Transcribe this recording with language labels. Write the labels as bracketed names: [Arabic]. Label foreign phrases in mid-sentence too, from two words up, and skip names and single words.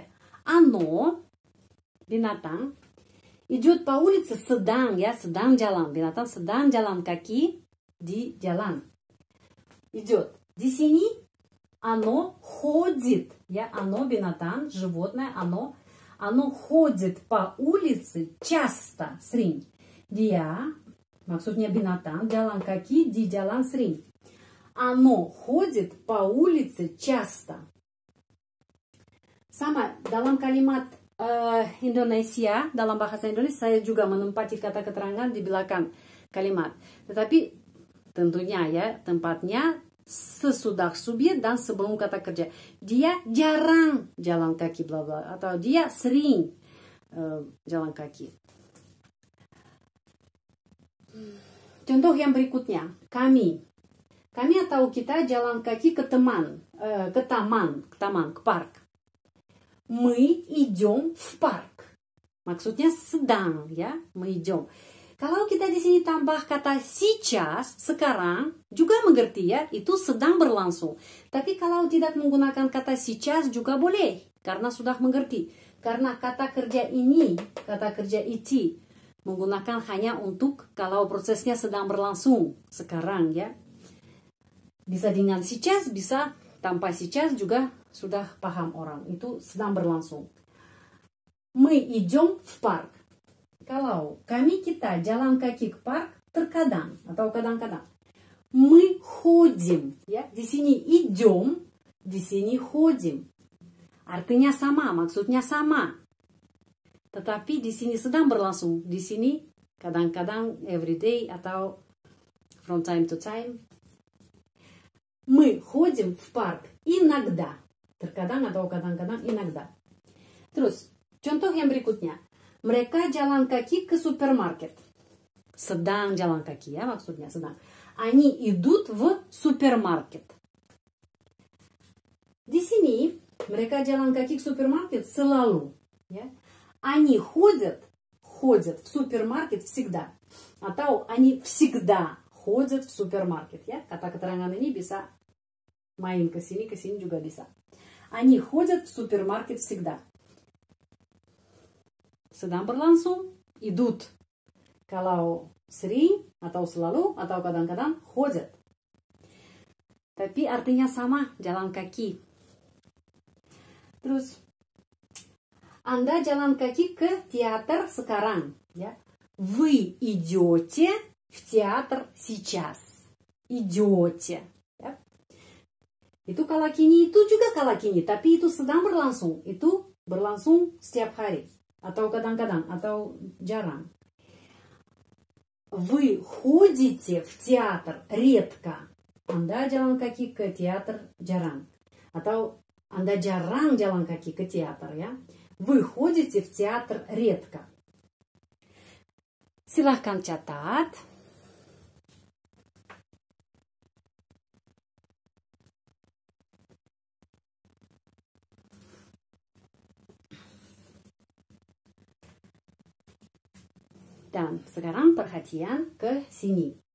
[Indonesian] Оно binatang [Russian] идет по улице [Indonesian] sedang ya, sedang jalan. Binatang sedang jalan kaki di jalan. [Russian] Идет. [Indonesian] Di sini [Russian] оно ходит ya, оно binatang, животное, оно ходит по улице часто, [Indonesian] sering. Dia, maksudnya binatang, jalan kaki di jalan sering. [Russian] Оно ходит по улице часто. [Indonesian] Sama dalam kalimat Indonesia, dalam bahasa Indonesia saya juga menempati kata keterangan di belakang kalimat. Tetapi tentunya ya tempatnya sesudah subjek dan sebelum kata kerja. Dia jarang jalan kaki bla bla atau dia sering jalan kaki. Contoh yang berikutnya, kami. Kami atau kita jalan kaki ke taman, ke park. [Russian] Мы идем в парк. [Indonesian] Maksudnya sedang, ya, [Russian] мы идем. [Indonesian] Kalau kita di sini tambah kata сейчас, sekarang, juga mengerti ya, itu sedang berlangsung. Tapi kalau tidak menggunakan kata сейчас juga boleh, karena sudah mengerti. Karena kata kerja ini, kata kerja iti, menggunakan hanya untuk kalau prosesnya sedang berlangsung, sekarang ya. Bisa dengan сейчас, bisa tanpa сейчас juga sudah paham orang. Itu sedang berlangsung. [Russian] Мы идем в парк. [Indonesian] Kalau kami kita jalan kaki ke park, terkadang atau kadang-kadang. [Russian] Мы ходим. [Indonesian] Ya, di sini идем, di sini ходим. Artinya sama, maksudnya sama. Tetapi di sini sedang berlangsung. Di sini kadang-kadang everyday atau [English] from time to time. [Russian] Мы ходим в парк иногда. [Indonesian] Terkadang atau kadang-kadang иногда. Terus, contoh yang berikutnya. Mereka jalan kaki ke supermarket. Sedang jalan kaki ya maksudnya, sedang. [Russian] Они идут в супермаркет. [Indonesian] Di sini, mereka jalan kaki ke supermarket selalu. Ya. [Russian] Они ходят в супермаркет всегда. Atau они всегда ходят в супермаркет. [Indonesian] Ya. Kata keterangan ini bisa main ke sini juga bisa. [Russian] Они ходят в супермаркет всегда. [Indonesian] Sedang berlangsung, idut. Kalau sering, atau selalu, atau kadang-kadang, ходят. Tapi artinya sama, jalan kaki. Terus, Anda jalan kaki ke teater sekarang. Ya. [Russian] Вы идете в театр сейчас. Идете. [Indonesian] Ya. Itu kalakini, itu juga kalakini. Tapi itu sedang berlangsung. Itu berlangsung setiap hari. Atau kadang-kadang, atau jarang. [Russian] Вы ходите в театр редко. [Indonesian] Anda jalan kaki ke teater jarang. Atau Anda jarang jalan kaki ke teater ya. [Russian] Вы ходите в театр редко. [Indonesian] Silahkan catat. Dan sekarang perhatian ke sini.